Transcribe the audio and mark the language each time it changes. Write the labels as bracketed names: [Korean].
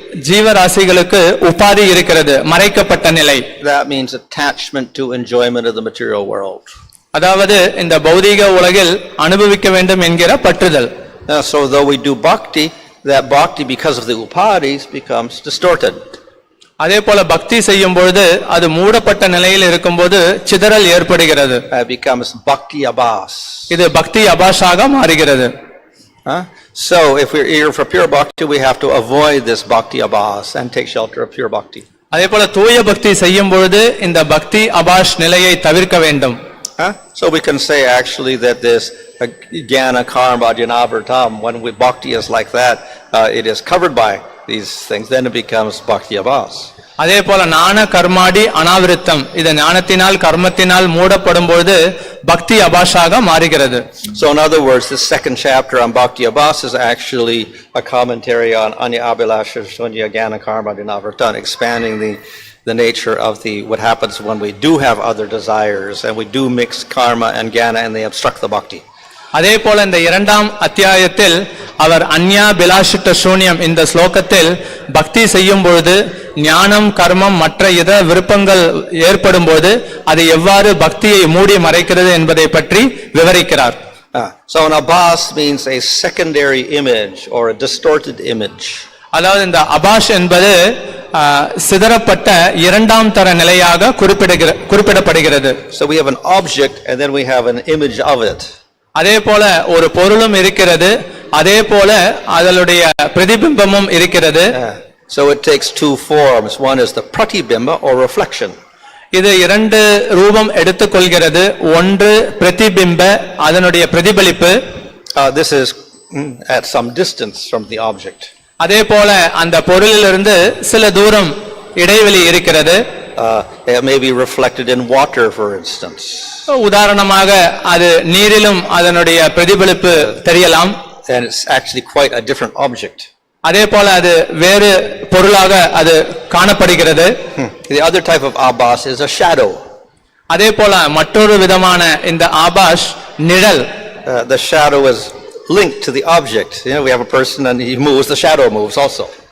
[Tamil] ஜீவராசிகளுக்கு உபாதி இருக்கிறது, மறைக்கப்பட்ட நிலை. [English] That means attachment to enjoyment of the material world. [Tamil] அதாவது இந்த பௌதீக உலகில் அனுபவிக்க வேண்டும் என்கிற பற்றுதல். [English] So though we do bhakti, that bhakti because of the upadis becomes distorted. [Tamil] அதே போல பக்தி செய்யும் பொழுது அது மூடப்பட்ட நிலையில் இருக்கும்போது சிதறல் ஏற்படுகிறது. [English] It becomes bhakti abhas. [Tamil] இது பக்தி அபாஷாக மாறுகிறது. [English] So if we're eager for pure bhakti, we have to avoid this bhakti abhas and take shelter of pure bhakti. [Tamil] அதே போல தூய பக்தி செய்யும் பொழுது இந்த பக்தி அபாஷ் நிலையை தவிர்க்க வேண்டும். [English] So we can say actually that this jnana karma jnanavartam, when we bhakti is like that, it is covered by these things, then it becomes bhakti abhas. [Tamil] அதே போல ஞான கர்மாடி அனாவிருத்தம், இது ஞானத்தினால் கர்மத்தினால் மூடப்படும் பொழுது பக்தி அபாஷாக மாறுகிறது. [English] So in other words, the second chapter on bhakti abhas is actually a commentary on anya abhilasha shunya jnana karma jnanavartam, expanding the nature of what happens when we do have other desires and we do mix karma and jnana and they obstruct the bhakti. [Tamil] அதே போல இந்த இரண்டாம் அத்தியாயத்தில் அவர் அன்யா பிலாஷிட்ட சூன்யம் இந்த ஸ்லோகத்தில் பக்தி செய்யும் பொழுது ஞானம் கர்மம் மற்ற இதர விருப்பங்கள் ஏற்படும் போது அது எவ்வாறு பக்தியை மூடி மறைக்கிறது என்பதை பற்றி விவரிக்கிறார். [English] So an abhas means a secondary image or a distorted image. [Tamil] அதாவது இந்த அபாஷ் என்பது சிதறப்பட்ட இரண்டாம் தர நிலையாக குறிப்பிடப்படுகிறது. [English] So we have an object and then we have an image of it. [Tamil] அதே போல ஒரு பொருளும் இருக்கிறது, அதே போல அதனுடைய பிரதிபிம்பமும் இருக்கிறது. [English] So it takes two forms. One is the pratibimba or reflection. [Tamil] இது இரண்டு ரூபம் எடுத்துக்கொள்கிறது. ஒன்று பிரதிபிம்ப, அதனுடைய பிரதிபலிப்பு. [English] This is at some distance from the object. [Tamil] அதே போல அந்த பொருளிலிருந்து சில தூரம் இடைவெளி இருக்கிறது. [English] It may be reflected in water, for instance. [Tamil] உதாரணமாக அது நீரிலும் அதனுடைய பிரதிபலிப்பு தெரியலாம். [English] And it's actually quite a different object. [Tamil] அதே போல அது வேறு பொருளாக அது காணப்படுகிறது. [English] The other type of abhas is a shadow. [Tamil] அதே போல மற்றொரு விதமான இந்த ஆபாஷ் நிழல். [English] The shadow is linked to the object. We have a person and he moves, the shadow moves also.